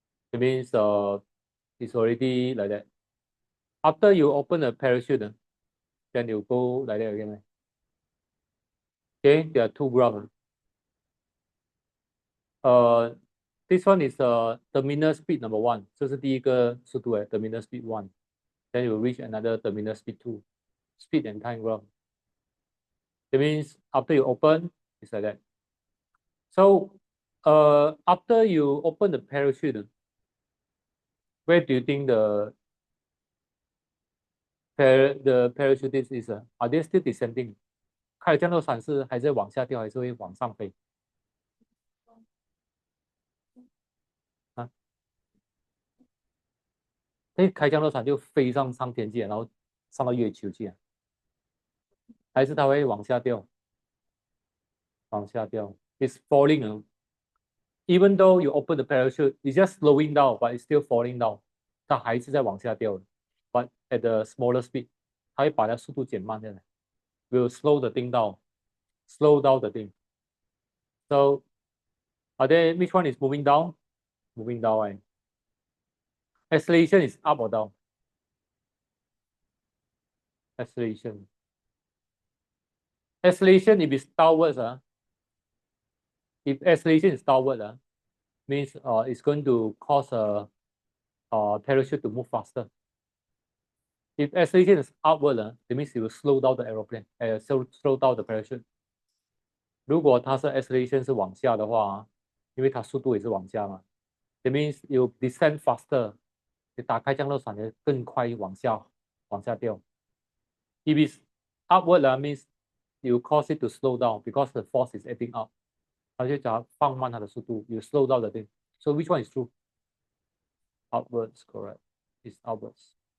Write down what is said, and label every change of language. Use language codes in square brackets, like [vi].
[en] It means it's already like that. After you open the parachute, then you go like that again. Okay, there are two graphs. This one is terminal speed number one. [zh] 这是第一个速度terminal speed one. [en] Then you reach another terminal speed two. Speed and time graph. It means after you open, it's like that. So, after you open the parachute, where do you think the parachutist is? Are they still descending? [zh] 开了降落伞是还在往下掉，还是会往上飞？啊，那开降落伞就飞上天界，然后上到月球去，还是它会往下掉？往下掉。 [en] It's falling. Even though you open the parachute, it's just slowing down, but it's still falling down. [zh] 它还是在往下掉的 ， [en] but at the smaller speed， [zh] 它会把它速度减慢下来。 [en] Will slow the thing down, slow down the thing. So, are there which one is moving down? moving down, right? Acceleration is up or down? Acceleration. Acceleration, if it's downwards, if acceleration is downward, means it's going to cause a parachute to move faster. If acceleration is upward, that means it will slow down the aeroplane, slow down the parachute. [zh] 如果它是 acceleration 是往下的话，因为它速度也是往下嘛， [en] that means you descend faster， [zh] 你打开降落伞也更快往下掉。 [en] If it's upward, means you cause it to slow down because the force is acting up， [zh] 它就讲放慢它的速度 [en] ，you slow down the thing. So which one is true? Upwards, correct. It's upwards.